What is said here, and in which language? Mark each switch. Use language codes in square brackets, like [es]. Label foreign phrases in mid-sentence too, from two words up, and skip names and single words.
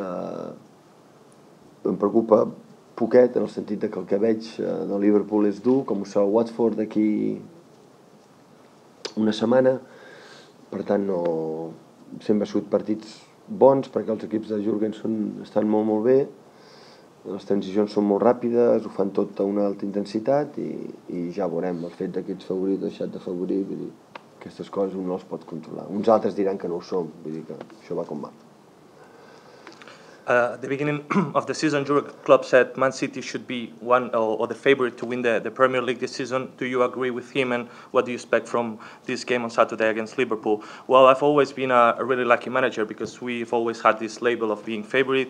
[ca] Em preocupa poquet, en el sentit que el que veig del Liverpool és dur, com ho serà el Watford d'aquí una setmana, per tant sempre han sigut partits bons, perquè els equips de Jürgen estan molt bé, les transicions són molt ràpides, ho fan tot a una alta intensitat i ja veurem. El fet que ets favorit o deixat de favorit, vull dir, aquestes coses un no les pot controlar. Uns altres diran que no ho som, vull dir que això va com va. [en] At the beginning of the season, Jurgen Klopp said Man City should be one or the favorite to win the Premier League this season. Do you agree with him, and what do you expect from this game on Saturday against Liverpool? Well, I've always been a really lucky manager because we've always had this label of being favorite.